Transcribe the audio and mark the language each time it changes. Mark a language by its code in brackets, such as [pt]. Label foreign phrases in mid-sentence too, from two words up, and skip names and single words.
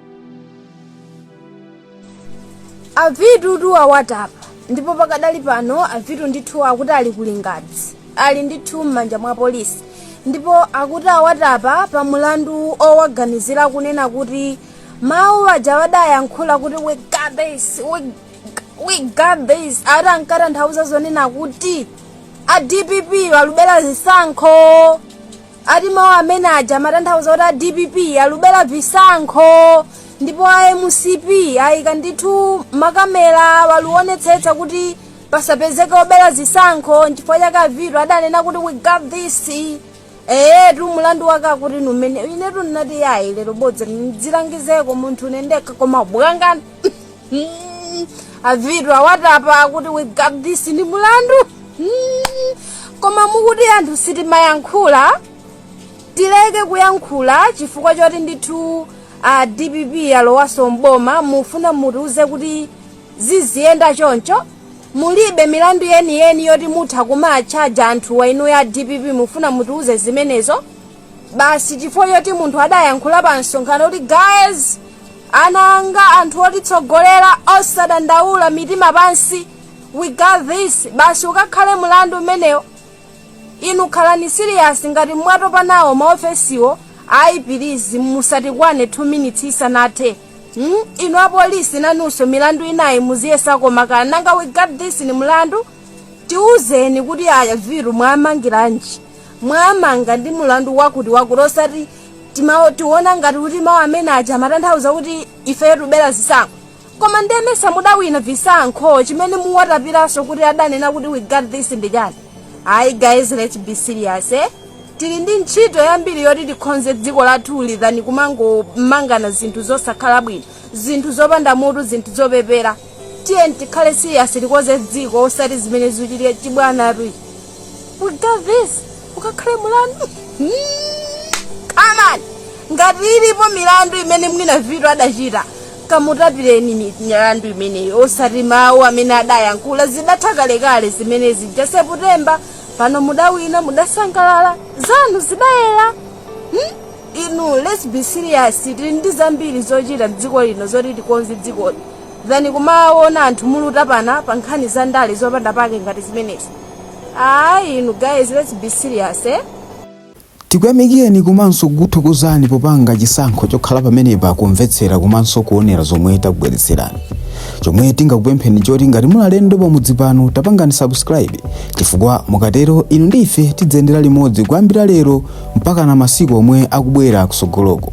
[ny] avitu awatapa ndipo pakadali pano avitu ndithu akuti ali ku Lingadzi ali ndithu m'manja mwa polisi ndipo akuti awatapa pa mulandu owaganizira kunena kuti mawu aja wadayankhula kuti we [en] got this [ny] ati ankatanthauza zonena kuti a DPP alubera zisankho ati mawu amene aja amatanthauza kuti a DPP alubera visankho ndipo a MCP ayika ndithu makamera waluonetsetsa kuti pasapezeke obera zisankho chifukwa chake avitu adanena kuti [en] we got this [ny] tu mulandu wake akuti numene inetu ndinati yayi lero bodza ndzilangizeko munthu nendeka koma bwangani avitu awatapa akuti [en] we got this [ny] ndi mulandu koma mukuti anthu sitimayankhula tileke kuyankhula chifukwa choti ndithu DPP alowaso mboma mufuna mutiuze kuti ziziyenda choncho mulibe milandu yeniyeni yoti mutha kumachaja anthu wainu ya DPP mufuna mutiuze zimenezo basi chifukwa choti munthu adayankhula pa msonkhano kuti guys ananga anthu otitsogolera osadandaula mitima pansi [en] we got this [ny] basi ukakhale mulandu umenewo inu khalani serious ngati mwatopa nawo maofesiwo please musatikwane 2 minutes isanathe inu apolisi nanunso milandu inayi muziyesako makana nanga [en] we got this [ny] ni mulandu tiuzeni kuti aya viru mwamangiranji mwamanga ndi mulandu wakuti osati tiona ngati kuti mawu amene aja amatanthauza kuti ife tubera zisankho koma ndemesa mudawina visankho chimene muwatapiranso kuti adanena kuti we got this ndi chani. [en] Guys, let's be serious [ny] tili ndi ntchito yambiri yoti tikhonze dziko lathuli than kumangana zinthu zosakhala bwino zinthu zopanda mutu zinthu zopepera tiye tikhale serious tikoze dziko osati zimene zichitire chibwana tui [en] we got this [ny] ukakhale mulandu [en] come on [ny] ngati ilipo milandu imene mwina vitu adachita kamutapireni milandu imeneyo osati mawu amene adayankhula zidatha kalekale zimenezi September pano mudawina mudasangalala zanu zidayera inu [en] let's be serious [ny] tili ndi zambiri zochita dziko lino zoti tikonze dziko than kumaona anthu muluta pana pa nkhani za ndale zopanda pake ngati zimenezi. [en] Inu guys, let's be serious [ny] tikuyamikeni komanso kuthokozani popanga chisankho chokhala pamenepa kumvetsera komanso kuonera zomwe takubweretserani. Chomwe tingakupempheni choti ngati mulalendo pamudzi pano tapangani subscribe chifukwa mukatero inu ndife tidzendera limodzi kuyambira lero mpaka na masiku omwe akubwera kusogoloko.